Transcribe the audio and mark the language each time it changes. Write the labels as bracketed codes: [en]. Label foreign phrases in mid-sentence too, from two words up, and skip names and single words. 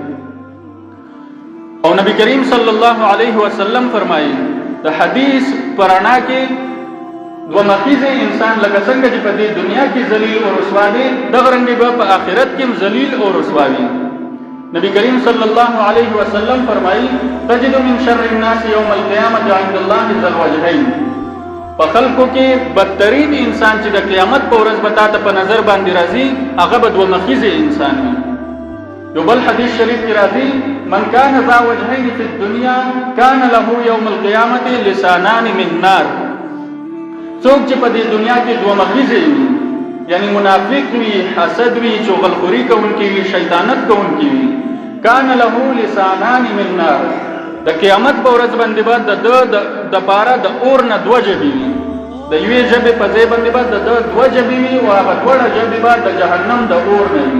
[ps] او نبی کریم [ar] صلی الله علیه وسلم [ps] فرمایي د حدیث پرانا کې دوه مخیزه انسان لکه څنګه چې په دې دنیا کې ذلیل او رسوا دی، دغه رنګ به په آخرت کې ذلیل او رسوا وي. [ar] نبی کریم صلی الله علیه وسلم فرمایي تجد من شر الناس یوم القیامة عند الله ذا الوجهین. [ps] په خلکو کې بدترین انسان چې د قیامت په ورځ به تا ته په نظر باندې راځي هغه به دوه مخیزه انسان وي. یو بل حدیث شریف کې راځي [ar] من کان ذا وجهین فی الدنیا کان له یوم القیامة لسانان من نار. [ps] څوک چې په دې دنیا کې دوه مخیزه وي، یعنی منافق وي، حسد وي، چغلخوري کوونکی وي، شیطانت کوونکی وي، [ar] کان له لسانان من نار. [ps] د قیامت په ورځ باندې به د پاره د اور نه دوه ژبې وي، د یوې ژبې په ځای باندې به د دوه ژبې وي، او هغه دواړه ژبې به د جهنم د اور نه وي.